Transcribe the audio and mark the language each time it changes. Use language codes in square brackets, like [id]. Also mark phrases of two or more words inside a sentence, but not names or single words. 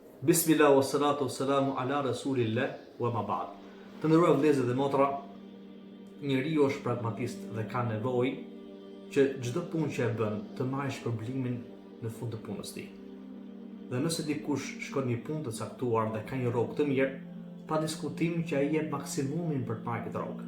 [ar] بسم الله والصلاة والسلام على رسول الله وأما بعد. [sq] Të nderuar vëllezër dhe motra, njeriu është pragmatist dhe ka nevojë që çdo punë që e bën të marrë shpërblimin në fund të punës së tij. Dhe nëse dikush shkon një punë të caktuar dhe ka një rrogë të mirë, pa diskutim që ai jep maksimumin për të marrë këtë rrogë.